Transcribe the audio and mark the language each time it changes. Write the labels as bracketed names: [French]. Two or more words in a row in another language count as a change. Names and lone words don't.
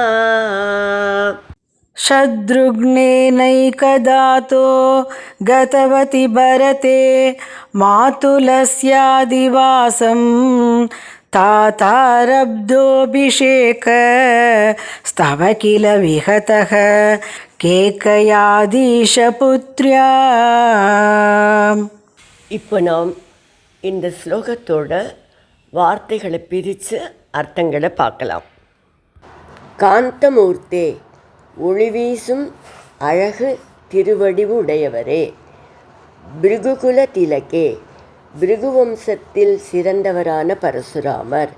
[Sanskrit] शत्रुघ्नेनैकदातो गतवति भरते मातुलस्यादिवासम्. तातारब्धोऽभिषेकस्तव किल विहतः केकयाधीशपुत्र्या. [Tamil] இப்போ நாம் இந்த ஸ்லோகத்தோட வார்த்தைகளை பிரித்து அர்த்தங்களை பார்க்கலாம். காந்தமூர்த்தே, ஒளிவீசும் அழகு திருவடிவு உடையவரே. [Sanskrit] भृगुकुल तिलके, [Tamil] பிருகுவம்சத்தில் சிறந்தவரான பரசுராமர்.